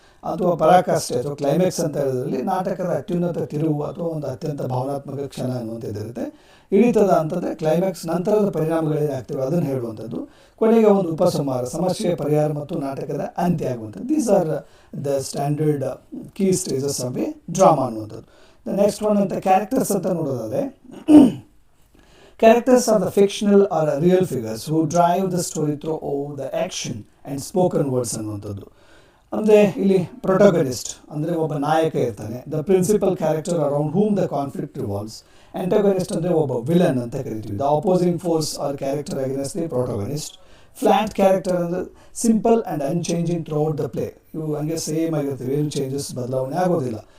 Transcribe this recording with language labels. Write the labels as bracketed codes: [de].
[kn] ಅಥವಾ ಪರಾಕಾಷ್ಠೆ ಅಥವಾ ಕ್ಲೈಮ್ಯಾಕ್ಸ್ ಅಂತ ಹೇಳೋದ್ರಲ್ಲಿ ನಾಟಕದ ಅತ್ಯುನ್ನತ ತಿರುವು ಅಥವಾ ಒಂದು ಅತ್ಯಂತ ಭಾವನಾತ್ಮಕ ಕ್ಷಣ ಅನ್ನುವಂಥದ್ದು ಇರುತ್ತೆ. ಇಳಿತದ ಅಂತಂದರೆ ಕ್ಲೈಮ್ಯಾಕ್ಸ್ ನಂತರದ ಪರಿಣಾಮಗಳೇನಾಗ್ತವೆ ಅದನ್ನು ಹೇಳುವಂಥದ್ದು. ಕೊನೆಗೆ ಒಂದು ಉಪಸಂಹಾರ, ಸಮಸ್ಯೆಯ ಪರಿಹಾರ ಮತ್ತು ನಾಟಕದ ಅಂತ್ಯ ಆಗುವಂಥದ್ದು. [en] These are the standard key stages of a drama ಅನ್ನುವಂಥದ್ದು. The next one ಅಂತ characters [kn] ಅಂತ ನೋಡೋದಾದರೆ, [en] characters are the fictional or real figures who drive the story through the action and spoken words ಅನ್ನುವಂಥದ್ದು. [kn] ಅಂದರೆ ಇಲ್ಲಿ ಪ್ರೊಟೋಗನಿಸ್ಟ್ ಅಂದರೆ ಒಬ್ಬ ನಾಯಕ ಇರ್ತಾನೆ, [en] The principal character around whom the conflict revolves. Antagonist [kn] ಅಂದರೆ ಒಬ್ಬ ವಿಲನ್ ಅಂತ ಕರಿತೀವಿ, [en] The opposing force or character against the protagonist. [kn] Flat character ಅಂದರೆ [en] simple and unchanging throughout the play, [kn] ಇವು ಹಂಗೆ ಸೇಮ್ ಆಗಿರ್ತವೆ, ಏನು ಚೇಂಜಸ್ ಬದಲಾವಣೆ ಆಗೋದಿಲ್ಲ.